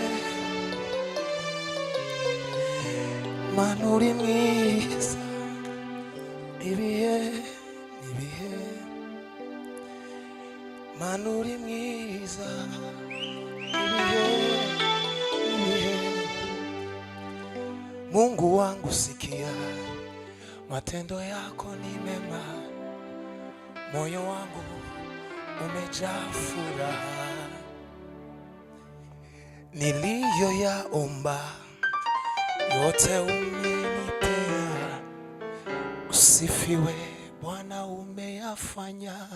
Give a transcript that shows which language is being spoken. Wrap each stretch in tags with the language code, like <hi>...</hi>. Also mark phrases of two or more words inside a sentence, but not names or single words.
<rw>Mana uri mwiza ibihe n'ibihe. Mana uri mwiza ibihe n'ibihe.</rw> <sw>Mungu wangu sikia, matendo yako ni mema, moyo wangu umejaa furaha. Niliyoyaomba yote umenipea, usifiwe Bwana umeyafanya.</sw>